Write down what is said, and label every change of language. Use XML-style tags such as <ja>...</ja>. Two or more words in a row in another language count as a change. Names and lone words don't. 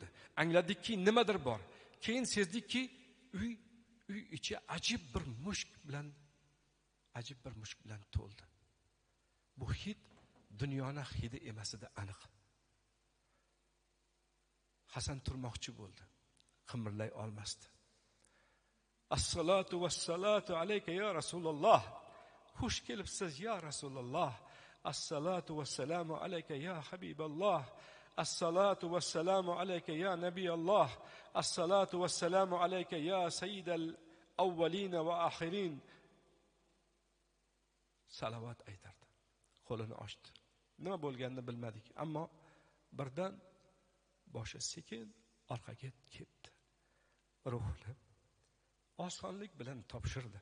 <uz>Angladikki, nimadir bor. Keyin sezdikki, uy ichi ajib bir mushk bilan to'ldi. Bu hid dunyoning hidi emas edi, aniq. Hasan turmoqchi bo'ldi. Qimirlay olmasdi.</uz> <ar>الصلاة والصلاة عليك يا رسول الله.</ar> <uz>Xush kelibsiz</uz> <ar>يا رسول الله. الصلاة والسلام عليك يا حبيب الله. الصلاة والسلام عليك يا نبي الله. الصلاة والسلام عليك يا سيد الأولين والآخرين.</ar> <uz>Salavat aytardi. Qo'lini ochdi. Nima bo'lganini bilmadik, ammo birdan boshi sekin orqaga ketdi. Ruhni osonlik bilan topshirdi.</uz>